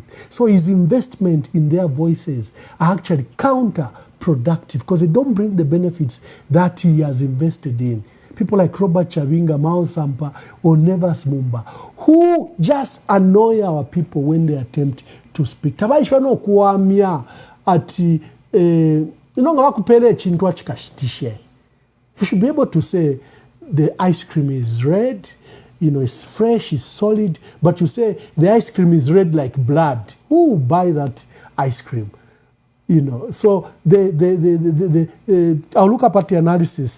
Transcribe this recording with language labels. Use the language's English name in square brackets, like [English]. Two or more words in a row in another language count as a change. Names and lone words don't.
[English] So his investment in their voices are actually counterproductive because they don't bring the benefits that he has invested in. People like Robert Chavinga, Mao Sampa, or Nevas Mumba, who just annoy our people when they attempt to speak. [Bemba] Tabaishwa no kuamia ati inonga wakupele chintwa chikashitishe. [English] You should be able to say the ice cream is red, it's fresh, it's solid, but you say the ice cream is red like blood. Who will buy that ice cream? So I'll look up at the analysis.